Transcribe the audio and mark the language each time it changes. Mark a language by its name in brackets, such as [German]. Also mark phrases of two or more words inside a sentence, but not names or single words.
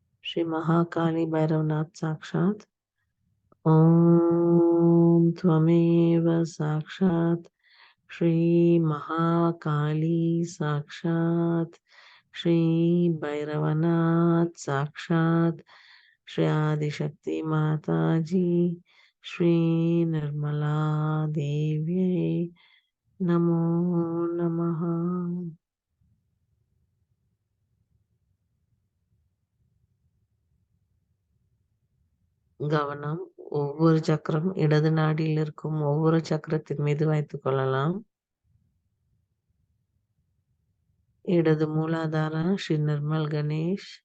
[Sanskrit] श्री महाकाली भैरवनाथ साक्षात। ओम त्वमेव साक्षात श्री महाकाली साक्षात श्री भैरवनाथ साक्षात श्री आदिशक्ति माता जी श्री निर्मला देव्यै नमो नमः। [Tamil] கவனம் ஒவ்வொரு சக்கரம் இடது நாடியில் இருக்கும் ஒவ்வொரு சக்கரத்தின் மீது வைத்துக் கொள்ளலாம். இடது மூலாதார ஸ்ரீ நிர்மல் கணேஷ்,